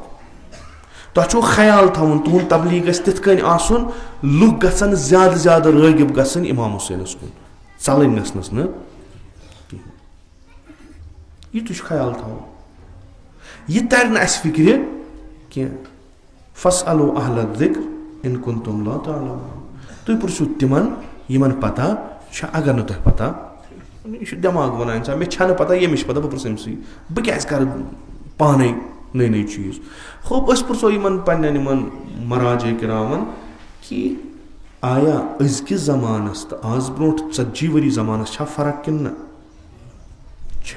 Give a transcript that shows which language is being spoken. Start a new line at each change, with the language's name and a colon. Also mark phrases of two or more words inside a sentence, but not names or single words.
Kashmiri: تۄہہِ چھُو خیال تھاوُن تُہُنٛد تبلیٖغ گژھِ تِتھ کٔنۍ آسُن لُکھ گژھن زیادٕ زیادٕ رٲغِب گژھٕنۍ اِمام حُسینس کُن، ژلٕنۍ گژھنس نہٕ کِہینۍ. یہِ تہِ چھُ خیال تھاوُن. یہِ ترِ نہٕ اَسہِ فِکرِ کینٛہہ.
Arabic: فَاسْأَلُوا أَهْلَ الذِّكْرِ إِن كُنتُمْ لَا تَعْلَمُونَ.
Kashmiri: تُہۍ پرژھِو تِمن یِمن پتہ چھِ اگر نہٕ تۄہہِ پتہ. یہِ چھُ دٮ۪ماغ وَنان اِنسان مےٚ چھنہٕ پتہ ییٚمِس چھِ پتہ بہٕ پرژھٕ أمسٕے. بہٕ کیازِ کرٕ پانے نٔے نٔے چیٖز. ہوپ أسۍ پرژھو یِمن پننٮ۪ن یِمن مراجے کِرامن کہِ آیا أزکِس زمانس تہٕ آز برونٛٹھ 40 ؤری زمانس چھا فرق کِنہٕ نہ چھےٚ.